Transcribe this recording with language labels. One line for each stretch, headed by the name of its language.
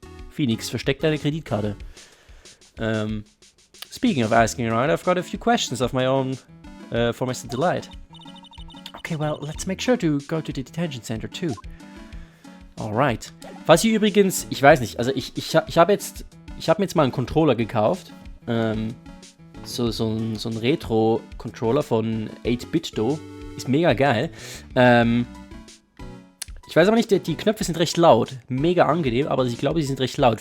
German: Phoenix, versteck deine Kreditkarte.
English: Speaking of asking around, I've got a few questions of my own for Mr. Delight. Okay, well, let's make sure to go to the detention center too. Alright.
German: Falls ihr übrigens, ich weiß nicht, also ich habe mir jetzt mal einen Controller gekauft. So ein Retro-Controller von 8BitDo. Ist mega geil. Ich weiß aber nicht, die Knöpfe sind recht laut. Mega angenehm, aber ich glaube, sie sind recht laut.